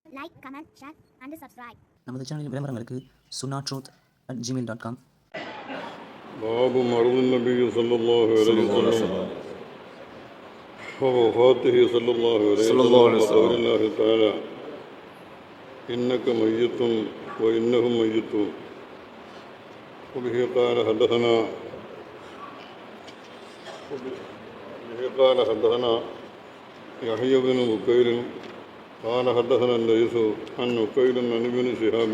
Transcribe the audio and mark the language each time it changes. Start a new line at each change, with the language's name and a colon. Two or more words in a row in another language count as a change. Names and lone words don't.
English: Like, comment, share and subscribe.
Tamil: நமது சேனலின் விளம்பரங்களுக்கு sunnatruth@gmail.com.
Arabic: باب مرض النبي صلى الله عليه وسلم ووفاته صلى الله عليه وسلم وقول الله تعالى إنك ميت وإنهم ميتون. وبه قال حدثنا يحيى بن بكير قال حدثنا الليث عن بكير عن ابن شهاب